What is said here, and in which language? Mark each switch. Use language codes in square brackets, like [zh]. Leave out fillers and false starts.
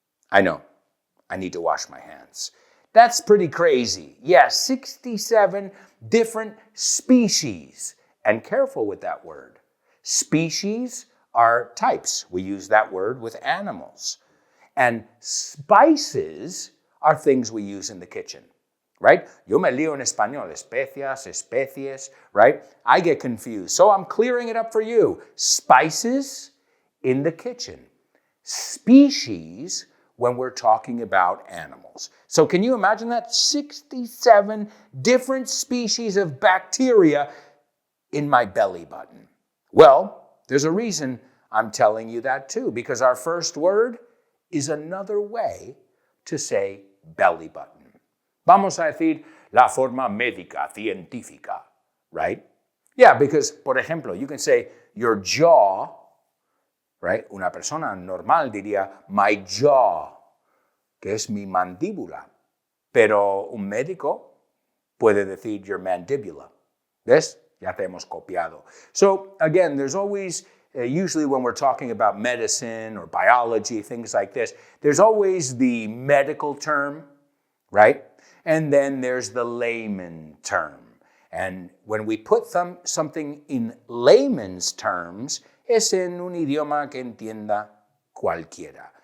[en] I know, I need to wash my hands. That's pretty crazy. Yeah, 67 different species. And careful with that word. Species are types. We use that word with animals. And spices are things we use in the kitchen. Right? [es] Yo me lío en español, especias, especies, right? [en] I get confused. So I'm clearing it up for you. Spices in the kitchen. Species when we're talking about animals. So can you imagine that? 67 different species of bacteria in my belly button. Well, there's a reason I'm telling you that too, because our first word is another way to say belly button. [es] Vamos a decir la forma médica, científica, right? [en] Yeah, because, [es] por ejemplo, [en] you can say your jaw, right? [es] Una persona normal diría [en] my jaw, [es] que es mi mandíbula. Pero un médico puede decir your mandibula. ¿Ves? Ya te hemos copiado. [en] So, again, there's always, usually when we're talking about medicine or biology, things like this, there's always the medical term, right? And then there's the layman term. And when we put something in layman's terms, [es] es en un idioma que entienda cualquiera.